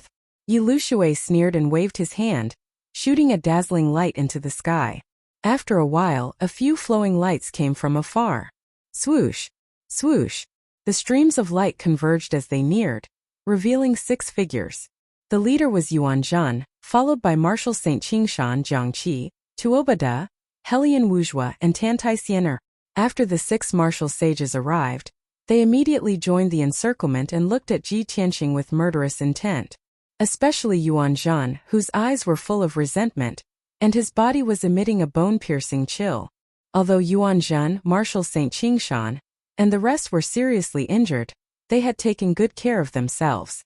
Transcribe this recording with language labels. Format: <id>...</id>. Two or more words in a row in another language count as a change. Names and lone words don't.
<en>Yi Lushui sneered and waved his hand, shooting a dazzling light into the sky. After a while, a few flowing lights came from afar. Swoosh! Swoosh! The streams of light converged as they neared, revealing 6 figures. The leader was Yuan Zhen, followed by Marshal Saint Qingshan Jiangqi, Tuobada, Helian Wuzhua and Tantai Xiener. After the 6 martial sages arrived, they immediately joined the encirclement and looked at Ji Tianqing with murderous intent. Especially Yuan Zhen, whose eyes were full of resentment, and his body was emitting a bone-piercing chill. Although Yuan Zhen, Marshal Saint Qingshan, and the rest were seriously injured, they had taken good care of themselves.</en>